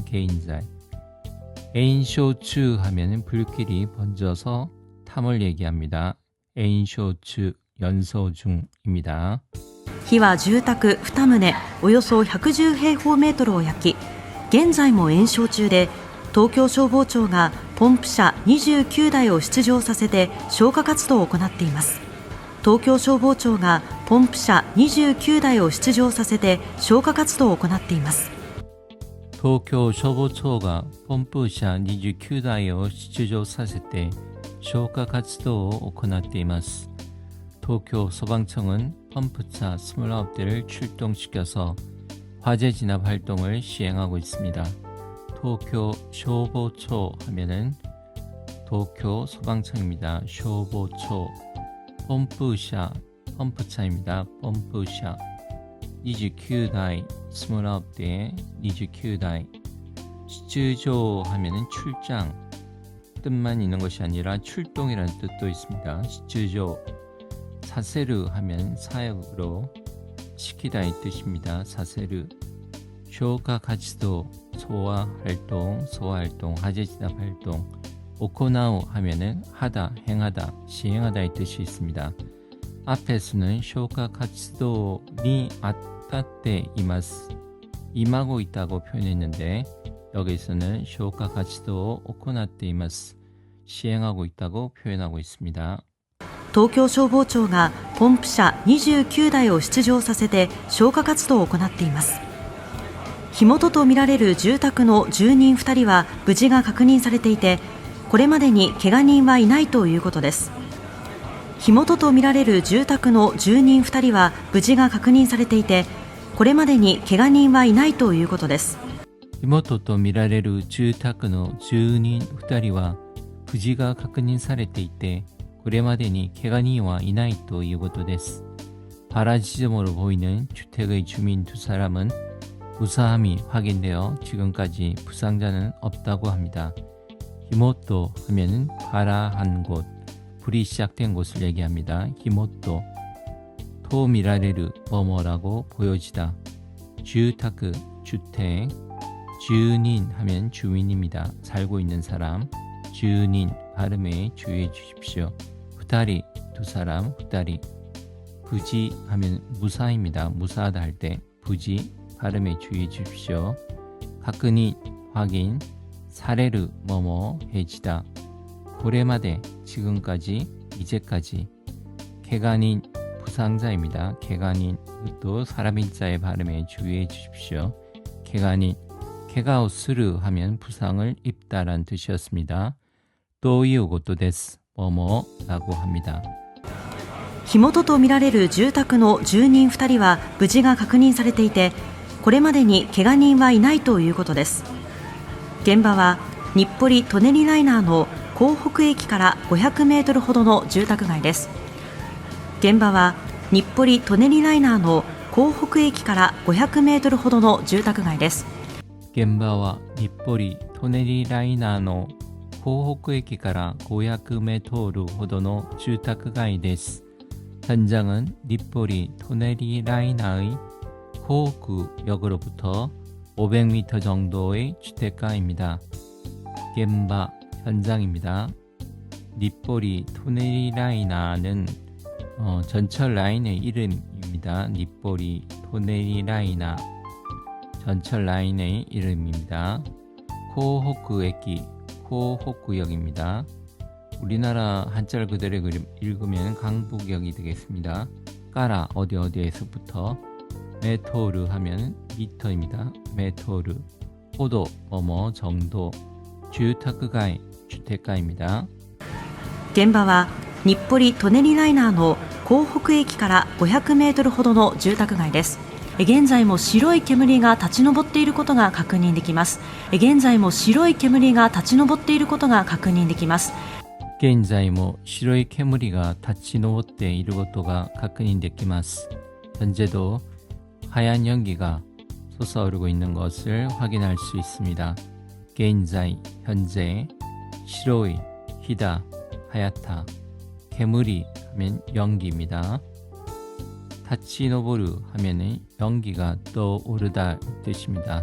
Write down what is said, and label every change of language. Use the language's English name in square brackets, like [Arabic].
[Korean] 개인자이 에인쇼츠 하면은 불길이 번져서 탐을 얘기합니다. 에인쇼츠 연소 중입니다. [Japanese] 火は住宅2棟およそ110平方メートルを焼き、現在も延焼中で、東京消防庁がポンプ車29台を出動させて消火活動を行っています。東京消防庁がポンプ車29台を出動させて消火活動を行っています。 도쿄消防庁が 펌프샤 29台を 出動させて 消火活動を行っています。 [Korean] 도쿄 소방청은 펌프차 29대를 출동시켜서 화재 진압 활동을 시행하고 있습니다. 도쿄 소보초 하면은 도쿄 소방청입니다. 소보초. 펌프샤, 펌프차입니다. 펌프샤. 29대, 29대, 29대. 시추조 하면은 출장. 뜻만 있는 것이 아니라 출동이라는 뜻도 있습니다. 시추조. 사세르 하면 사역으로 시키다의 뜻입니다. 사세르. 쇼카 가치도 소화 활동, 화재진압 활동. 오코나우 하면은 하다, 행하다, 시행하다의 뜻이 있습니다. 앞에서는 쇼카 가치도니 아따때 이마스, 임하고 있다고 표현했는데 여기서는 쇼카 가치도 오코나때 이마스, 시행하고 있다고 표현하고 있습니다. [Japanese] 東京消防庁がポンプ車29台を出動させて消火活動を行っています。火元とみられる住宅の住人2人は無事が確認されていて、これまでに怪我人はいないということです。火元とみられる住宅の住人2人は無事が確認されていて、これまでに怪我人はいないということです。火元とみられる住宅の住人2人は無事が確認されていて、これまでに怪我人はいないということです。 [Korean] 발화 지점으로 보이는 주택의 주민 두 사람은 무사함이 확인되어 지금까지 부상자는 없다고 합니다. 히모토 하면은 발화한 곳, 불이 시작된 곳을 얘기합니다. 히모토. 토 미라레르 뭐뭐라고 보여지다. 주타크 주택. 주닌 하면 주민입니다. 살고 있는 사람. 주닌 발음에 주의해 주십시오. 후다리 두 사람. 후다리. 부지 하면 무사입니다. 무사하다 할 때 부지 발음에 주의해 주십시오. 가끔이 확인. 사레르 뭐뭐 해지다. 고래마대 지금까지 이제까지. 개간인 부상자입니다. 개간인 또 사람인자의 발음에 주의해 주십시오. 개간인 개가오스르 하면 부상을 입다란 뜻이었습니다. 또 이유고또 데스 뭐뭐라고 합니다. [Japanese] 火元とみられる住宅の住人2人は無事が確認されていて、これまでに怪我人はいないということです。現場は日暮里舎人ライナーの江北駅から500メートルほどの住宅街です。現場は日暮里舎人ライナーの江北駅から500メートルほどの住宅街です。現場は日暮里舎人ライナーの江北駅から500メートルほどの住宅街です。 [Korean] 현장은 니포리 토네리 라이나의 호구역으로부터 500m 정도의 주택가입니다. 겐바 현장입니다. 니포리 토네리 라이나는 전철 라인의 이름입니다. 니포리 토네리 라이나 전철 라인의 이름입니다. 코호쿠에키 코호쿠역입니다. 우리나라 한자를 그대로 읽으면 강북역이 되겠습니다. 까라 어디에서부터 메토르 하면 미터입니다. 메토르 호도 뭐뭐 정도 주타크가이 주택가입니다. [Japanese] 現場は日暮里舎人ライナーの江北駅から500メートルほどの住宅街です。現在も白い煙が立ち上っていることが確認できます。現在も白い煙が立ち上っていることが確認できます。現在も白い煙が立ち上っていることが確認できます。 [Korean] 현재도 하얀 연기가 솟아오르고 있는 것을 확인할 수 있습니다. 現在 현재, 시로이 희다, 하얗다, 개물이 하면 연기입니다. 타치노보르 하면은 연기가 떠오르다 뜻입니다.